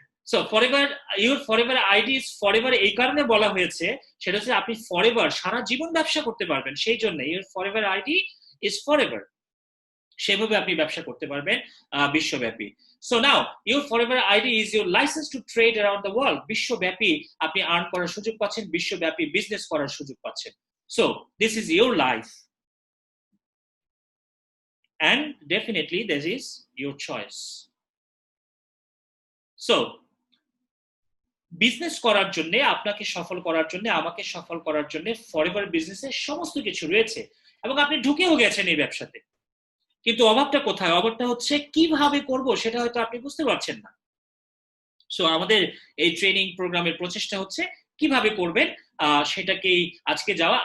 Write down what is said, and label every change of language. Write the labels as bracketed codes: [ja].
[bn] So forever, [en] your forever ID is forever [bn] এই কারণে বলা হয়েছে, সেটা হচ্ছে আপনি ফরএভার সারা জীবন ব্যবসা করতে পারবেন, সেই জন্য your forever ID is forever. সেভাবে আপনি ব্যবসা করতে পারবেন বিশ্বব্যাপী। [en] So now your forever ID is your licence to trade around the world. [bn] বিশ্বব্যাপী আপনি আর্ন করার সুযোগ পাচ্ছেন, বিশ্বব্যাপী বিজনেস করার সুযোগ পাচ্ছেন। [en] So this is your life, and definitely this is your choice. [bn] So business করার জন্য, আপনাকে সফল করার জন্য, আমাকে সফল করার জন্য ফরএভার বিজনেসের সমস্ত কিছু রয়েছে, এবং আপনি ঢুকেও গেছেন এই ব্যবসাতে। কিন্তু অভাবটা কোথায়? অভাবটা হচ্ছে কিভাবে করব সেটা হয়তো আপনি বুঝতে পারছেন না। সো আমাদের এই ট্রেনিং প্রোগ্রামের প্রচেষ্টা হচ্ছে কিভাবে করবেন সেটাকেই আজকে যাওয়া।